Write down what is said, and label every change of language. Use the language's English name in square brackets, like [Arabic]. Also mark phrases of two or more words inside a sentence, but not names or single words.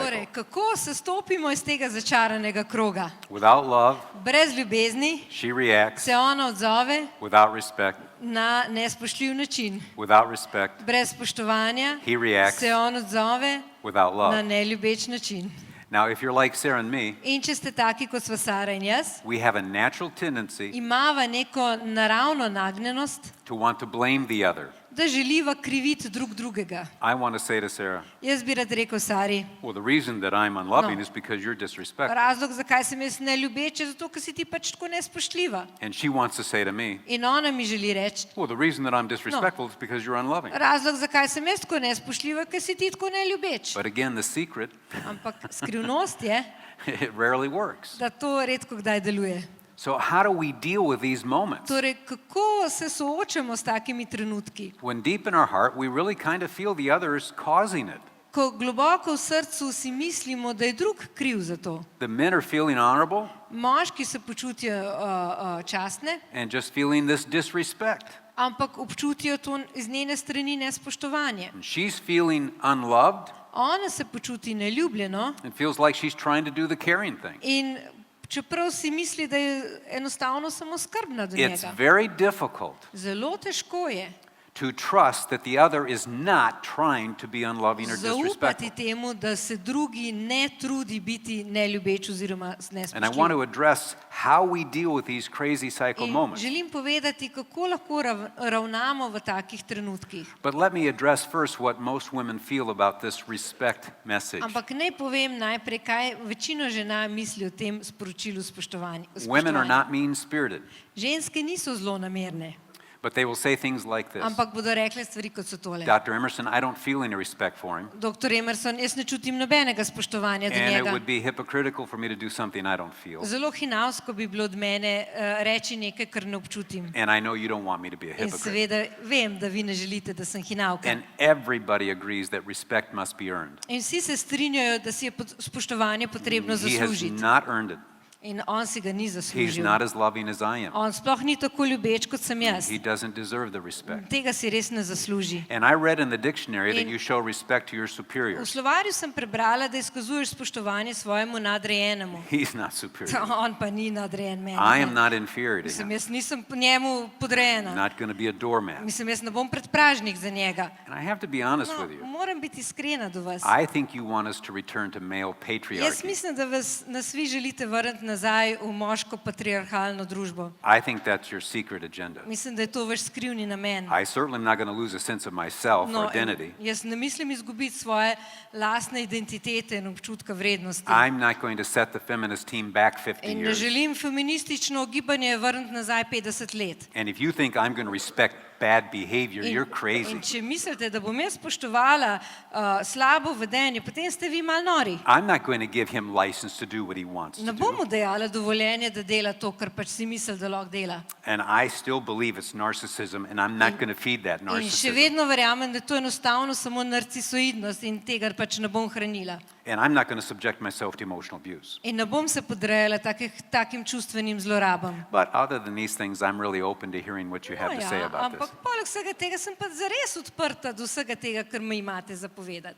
[Slovenian] Torej, kako se stopimo iz tega začaranega kroga? [English] Without love, [Slovenian] Brez ljubezni [English] she reacts. [Slovenian] se ona odzove [English] Without respect, [Slovenian] na nespoštljiv način. [English] without respect, [Slovenian] Brez spoštovanja [English] he reacts. [Slovenian] se on odzove [English] Without [Slovenian] na [English] love. [Slovenian] neljubeč način. [English] Now, if you're like Sarah and me, [Slovenian] In če ste taki, kot sva Sara in jaz, [English] we have a natural tendency [Slovenian] imava neko naravno nagnjenost, [English] to want to blame the other. [Slovenian] da želiva kriviti drug drugega. [English] I want to say to Sarah, [Slovenian] Jaz bi rad rekel Sari, [English] well, the reason that I'm unloving [Slovenian] No. [English] is because you're disrespectful. [Slovenian] razlog, zakaj sem jaz neljubeč, je zato, ker si ti pač tako nespoštljiva. [English] And she wants to say to me, [Slovenian] In ona mi želi reči, [English] well, the reason that I'm disrespectful is because you're unloving. [Slovenian] razlog, zakaj sem jaz tako nespoštljiva, ker si ti tako neljubeč. [English] But again, the secret, [Slovenian] Ampak skrivnost je, [English] it rarely works. [Slovenian] da to redko kdaj deluje. [English] So how do we deal with these moments? [Slovenian] Torej, kako se soočamo s takimi trenutki? [English] When deep in our heart, we really kind of feel the other is causing it. [Slovenian] Ko globoko v srcu si mislimo, da je drug kriv za to. [English] The men are feeling honorable [Slovenian] Moški se počutijo častne, [English] and just feeling this disrespect. [Slovenian] ampak občutijo to iz njene strani nespoštovanje. [English] And she's feeling unloved [Slovenian] Ona se počuti neljubljeno [English] and feels like she's trying to do the caring thing. [Slovenian] in čeprav si misli, da je enostavno samo skrbna do [English] It's [Slovenian] njega. [English] very difficult [Slovenian] Zelo težko je [English] to trust that the other is not trying to be unloving or disrespectful. [Slovenian] Zaupati temu, da se drugi ne trudi biti neljubeč oziroma [English] And I want to [Slovenian] nespoštljiv. [English] address how we deal with these crazy cycle [Slovenian] In [English] moments. [Slovenian] želim povedati, kako lahko ravnamo v takih trenutkih. [English] But let me address first what most women feel about this respect message. [Slovenian] Ampak naj povem najprej, kaj večina žena misli o tem sporočilu spoštovanja. [English] Women are not mean-spirited, [Slovenian] Ženske niso zlonamerne, [English] but they will say things like this. [Slovenian] ampak bodo rekle stvari, kot so tole. [English] Dr. Emerson, I don't feel any respect for him, [Slovenian] Doktor Emerson, jaz ne čutim nobenega spoštovanja do [English] and it [Slovenian] njega. [English] would be hypocritical for me to do something I don't feel. [Slovenian] Zelo hinavsko bi bilo od mene reči nekaj, kar ne občutim. [English] And I know you don't want me to be a [Slovenian] In [English] hypocrite. [Slovenian] seveda vem, da vi ne želite, da sem hinavka. [English] And everybody agrees that respect must be earned. [Slovenian] In vsi se strinjajo, da si je spoštovanje potrebno [English] He has [Slovenian] zaslužiti. [English] not earned it. [Slovenian] In on si ga ni [English] He's [Slovenian] zaslužil. [English] not as loving as I am. [Slovenian] On sploh ni tako ljubeč, kot sem jaz. [English] He doesn't deserve the respect. [Slovenian] Tega si res ne zasluži. [English] And I read in the dictionary that [Slovenian] In- [English] you show respect to your [Slovenian] V [English] superiors. [Slovenian] slovarju sem prebrala, da izkazuješ spoštovanje svojemu nadrejenemu. [English] He's not superior. [Slovenian] On pa ni nadrejen meni. [English] I am [Slovenian] ne. [English] not inferior to [Slovenian] Mislim, [English] him. [Slovenian] jaz nisem njemu podrejena. [English] Not going to be a doormat. [Slovenian] Mislim, jaz ne bom predpražnik za njega. [English] And I have to be honest [Slovenian] No, [English] with you. [Slovenian] moram biti iskrena do vas. [English] I think you want us to return to male [Slovenian] Jaz [English] patriarchy. [Slovenian] mislim, da nas vi želite vrniti nazaj v moško patriarhalno družbo. [English] I think that's your secret agenda. [Slovenian] Mislim, da je to vaš skrivni namen. [English] I certainly am not going to lose a sense of myself or identity. [Slovenian] Jaz ne mislim izgubiti svoje lastne identitete in občutka vrednosti. [English] I'm not going to set the feminist team back 50 [Slovenian] In ne [English] years. [Slovenian] želim feministično gibanje vrniti nazaj 50 let. [English] And if you think I'm going to respect bad behavior, you're crazy. [Slovenian] In če mislite, da bom jaz spoštovala slabo vedenje, potem ste vi mal nori. [English] I'm not going to give him license to do what he wants [Slovenian] Ne [English] to [Slovenian] bom mu [English] do. [Slovenian] dejala dovoljenje, da dela to, kar pač si misli, da lahko dela. [English] And I still believe it's narcissism, and I'm not going to feed that [Slovenian] In še [English] narcissism. [Slovenian] vedno verjamem, da je to enostavno samo narcisoidnost in tega pač ne bom hranila. [English] And I'm not going to subject myself to emotional abuse. [Slovenian] In ne bom se podrejala takim čustvenim zlorabam. [English] But other than these things, I'm really open to hearing what you have to say about this. [Slovenian] Ampak poleg vsega tega sem pa zares odprta do vsega tega, kar mi imate za povedati.